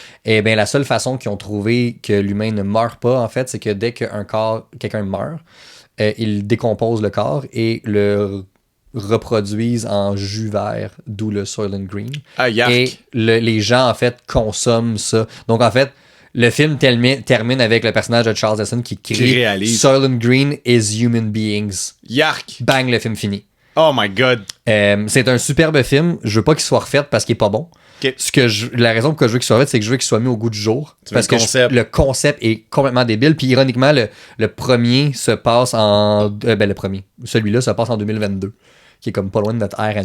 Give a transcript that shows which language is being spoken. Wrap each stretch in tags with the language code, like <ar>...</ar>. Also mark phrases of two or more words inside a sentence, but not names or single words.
<fr>Et bien, la seule façon qu'ils ont trouvé que l'humain ne meurt pas, en fait, c'est que dès qu'un corps, quelqu'un meurt, ils décomposent le corps et le reproduisent en jus vert, d'où le Soylent Green. Ah, yark. Et les gens, en fait, consomment ça. Donc, en fait, le film termine avec le personnage de Charles Heston qui crie réalise.</fr> <en>Soylent Green is human beings.</en> <fr>Yark. Bang, le film fini.</fr> <en>Oh my God.</en> <fr>C'est un superbe film. Je veux pas qu'il soit refait parce qu'il est pas bon. OK. La raison pour laquelle je veux qu'il soit refait, c'est que je veux qu'il soit mis au goût du jour. Tu veux Parce le que concept. le concept est complètement débile. Puis ironiquement, le premier se passe en... le premier. Celui-là se passe en 2022. qui est comme pas loin de notre ère à nous.</fr>